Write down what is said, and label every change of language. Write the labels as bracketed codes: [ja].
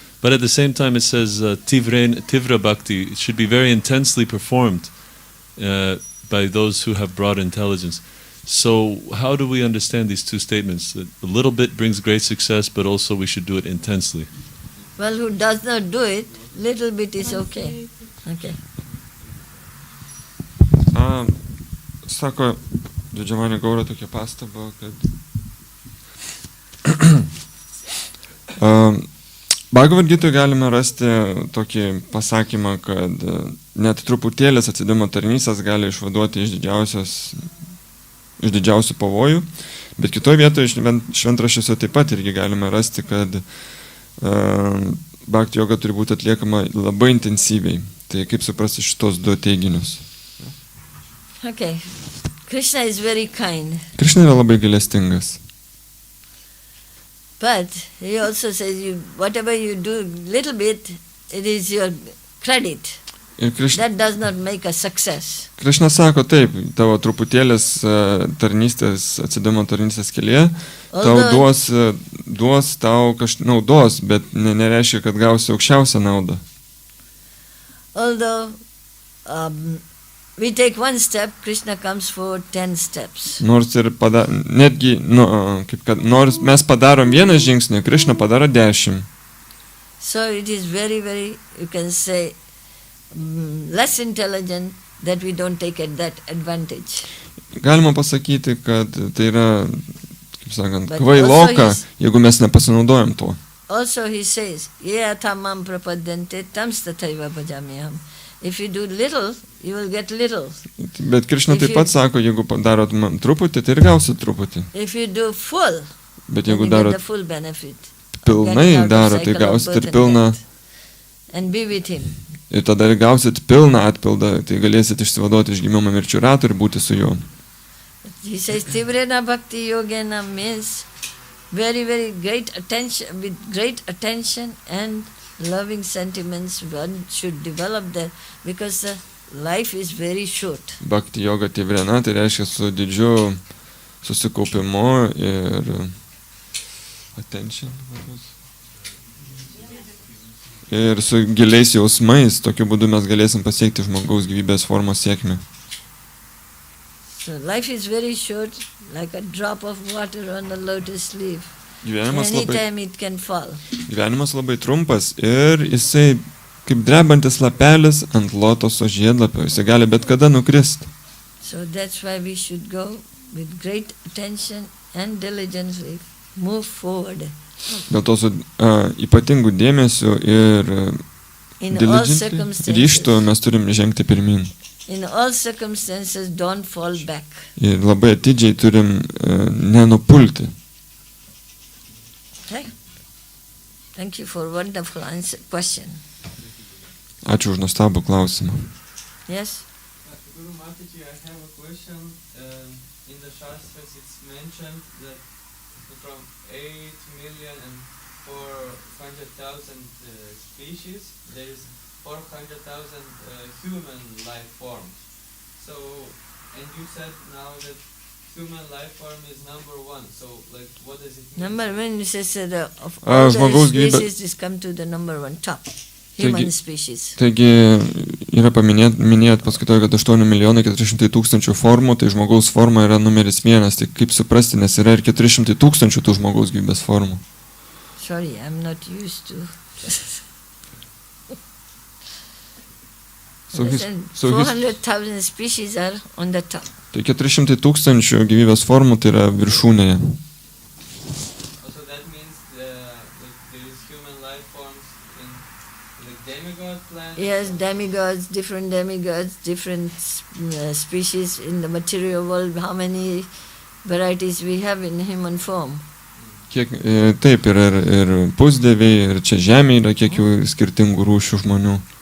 [en] But at the same time it says Tivra Bhakti, it should be very intensely performed by those who have broad intelligence. So how do we understand these two statements? That a little bit brings great success, but also we should do it intensely. Well, who does not do it, little bit is okay. Okay. [lt] Sako, Didžiamanė Gaura tokia pastaba, kad Bhagavad Gitoje galime rasti tokį pasakymą, kad net truputėlis atsidavimo tarnystės gali išvaduoti iš didžiausių pavojų, bet kitoje vietoje šventraščiuose taip pat irgi galime rasti, kad bhakti joga turi būti atliekama labai intensyviai. Tai kaip suprasti šitos du teiginius? [en] Okay. Krishna is very kind. [lt] Krishna yra labai gailestingas. [en] But he also says, whatever you do little bit, it is your credit. That does not make a success. [lt] Krishna sako taip, tavo truputėlis tarnystės, atsidavimo tarnystės kelyje, tau duos tau naudos, bet nereiškia, kad gausi aukščiausią naudą. [en] Although we take one step, Krishna comes for 10 steps. [lt] Nors mes padarom vieną žingsnį, Krishna padaro 10. [en] So it is very, very, you can say, less intelligent that we don't take that advantage. [lt] Galima pasakyti, kad tai yra, kaip sakant, kvailoka, jeigu mes nepasinaudojam tuo. [en] Also he says, [sa] tamam prapadyante tam stataiva bhajamiham. [en] If you do little, you will get little. [lt] Bet Krishna taip pat sako, jeigu darot truputį, tai ir gausit truputį. [en] If you do full, [lt] bet jeigu [en] you [lt] darot [en] get the full benefit. [lt] Pilnai darot, tai gausit ir pilną. [en] And be with him. [lt] Ir tada ir gausit pilną atpildą, tai galėsit išsivaduoti iš gimimo mirčių ratų ir būti su juo. [en] He says, [sa] Tivrena bhakti yogena [en] means very, very great attention, with great attention and loving sentiments one should develop that, because life is very short. [lt] Bhakti yoga tivrena, tai reiškia su didžiu susikaupimu ir attention. Ir su giliais jausmais, tokiu būdu mes galėsim pasiekti žmogaus gyvybės formos sėkmę. [en] So life is very short, like a drop of water on a lotus leaf. Anytime it can fall. [lt] Gyvenimas labai trumpas ir jisai kaip drebantis lapelis ant lotoso žiedlapio, jisai gali bet kada nukrist. [en] So that's why we should go with great attention and diligently move forward. [lt] Dėl to su ypatingų dėmesių ir [en] In all [lt] diligently ryžtų mes turim žengti pirmin. [en] In all circumstances, don't fall back. [lt] Ir labai atidžiai turim nenupulti. [en] Okay? Thank you for wonderful question. [lt] Ačiū už nuostabų klausimą. [en] Yes? Guru Mataji, I have a question. In the Shastras it's mentioned that from 8,400,000 species, there is 400,000 human life forms. So, and you said now that human life form is number one. So, like, what does it mean? Number one, it says of all the [lt] žmogaus gyvybė- [en] species, this come to the number one, top. Human species. [lt] Taigi yra minėjot paskaitoje, kad 8,400,000 formų, tai žmogaus forma yra numeris 1. Tai kaip suprasti, nes yra ir 400,000 tų žmogaus gyvybės formų. [en] Sorry, I'm not used to. So his- 400,000 species are on the top. [lt] Tai 400,000 gyvybės formų tai yra viršūnėje. [en] Also that means there is human life forms in like demigod plants. Yes, demigods, different species in the material world. How many varieties we have in human form? [lt] Kiek, taip, yra ir pusdieviai, ir čia žemė yra kiek jų skirtingų rūšių žmonių.